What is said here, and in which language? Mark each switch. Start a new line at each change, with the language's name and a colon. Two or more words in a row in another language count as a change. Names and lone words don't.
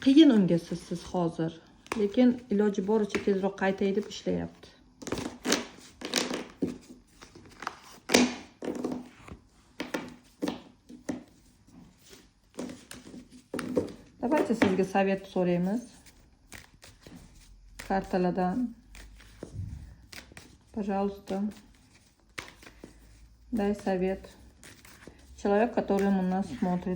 Uzbek: qiyin unga siz hozir, lekin iloji boricha tezroq qaytay deb ishlayapti. Давайте sizga sovet so'raymiz. Kartalardan.
Russian: Пожалуйста. Дай совет. Человек, который на нас смотрит.